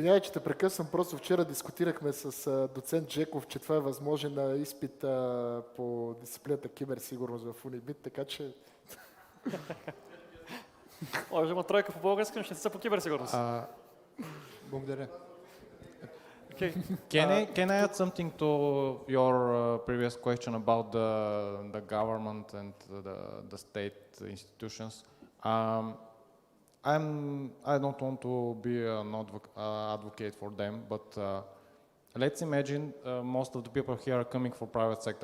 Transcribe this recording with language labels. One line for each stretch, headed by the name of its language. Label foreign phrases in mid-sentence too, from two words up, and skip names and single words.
Bulgarian: Извинявай, че те прекъсвам, просто вчера дискутирахме с доцент Джеков, че това е възможен на изпит по дисциплината киберсигурност в Унибит, така че... Може има тройка по български, но ще са по киберсигурност. Благодаря.
English: Okay. Can I add something to your previous question about the government and the state institutions? I don't want to be an advocate for them, but let's imagine most of the people here are coming from private sector.